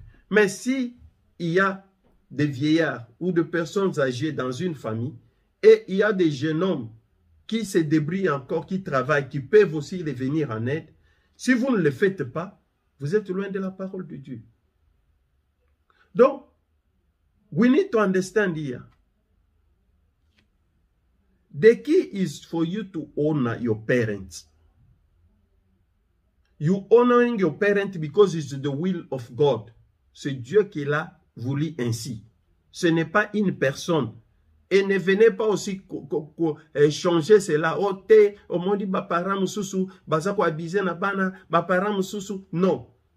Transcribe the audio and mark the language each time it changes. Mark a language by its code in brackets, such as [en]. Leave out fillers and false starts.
[fr] Mais si il y a des vieillards ou de personnes âgées dans une famille et il y a des jeunes hommes qui se débrouillent encore, qui travaillent, qui peuvent aussi les venir en aide, si vous ne le faites pas, vous êtes loin de la parole de Dieu. [en] Donc, we need to understand here. The key is for you to honor your parents. You honoring your parents because it's the will of God. [fr] C'est Dieu qui l'a voulu ainsi. Ce n'est pas une personne. Et ne venez pas aussi changer cela. [ln] Oh, te, [fr] au moins dit, [ln] parents mususu, bazako abusé na bana, parents mususu. Non.